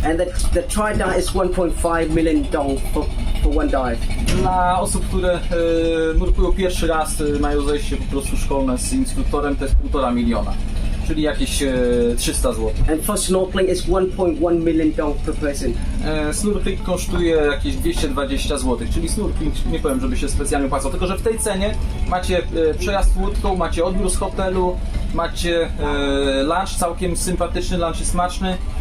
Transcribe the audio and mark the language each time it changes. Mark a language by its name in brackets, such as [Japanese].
[English] And the try dive is 1.5 million dong for one dive. [Polish] Dla osób, które nurkują pierwszy raz, mają zejście po prostu szkolne z instruktorem, to jest 1,5 miliona. Czyli jakieś 300 zł. [English] And for snorkeling is 1.1 million dong per person. [Polish] Snorkeling kosztuje jakieś 220 zł, czyli snorkeling nie powiem, żeby się specjalnie opłacał, tylko że w tej cenie macie przejazd łódką, macie odbiór z hotelu, macie lunch całkiem sympatyczny, lunch i smaczny.